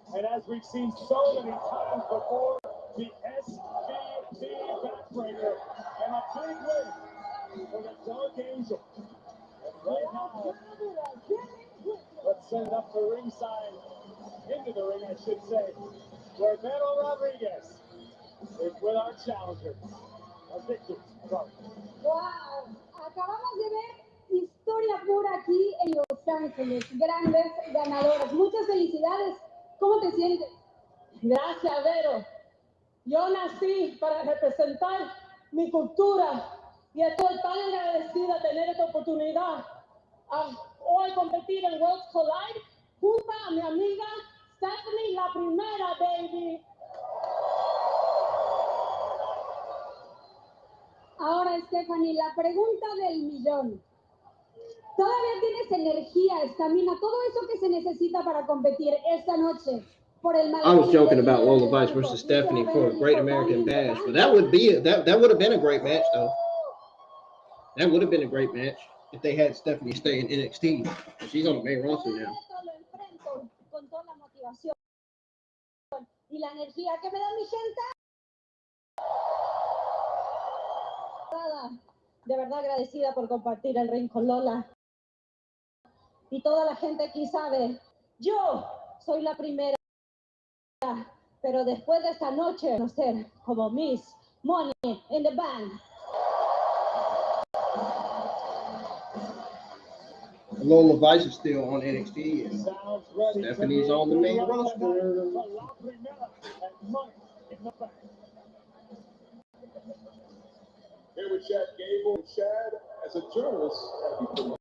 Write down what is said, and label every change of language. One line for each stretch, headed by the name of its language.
English: And as we've seen so many times before, the SVB backbreaker and a big win for the Dark Angel. And right now, let's send it up to ringside, into the ring, I should say, where Vero Rodriguez is with our challenger, our victor.
Spanish: ¡Wow! Acabamos de ver historia pura aquí en Los Ángeles. Grandes ganadoras. Muchas felicidades. ¿Cómo te sientes? Gracias, Vero. Yo nací para representar mi cultura y estoy tan agradecida de tener esta oportunidad a hoy competir en Worlds Collide junto a mi amiga Stephanie, la primera, baby. Ahora, Stephanie, la pregunta del millón. ¿Todavía tienes energía, estamina, todo eso que se necesita para competir esta noche? Por el
English: I was joking about Lola Vice versus Stephanie for a Great American Bash, but that would be that would have been a great match though. That would have been a great match if they had Stephanie stay in NXT. She's on the main roster now.
Spanish: Con toda la motivación y la energía que me da mi gente. De verdad agradecida por compartir el ring con Lola. Y toda la gente aquí sabe, yo soy la primera, pero después de esta noche, conocer como Miss Money in the Bank.
English: Lola Vice is still on NXT, and Stephanie's on the main roster. Here with Chad Gable. Chad, as a journalist,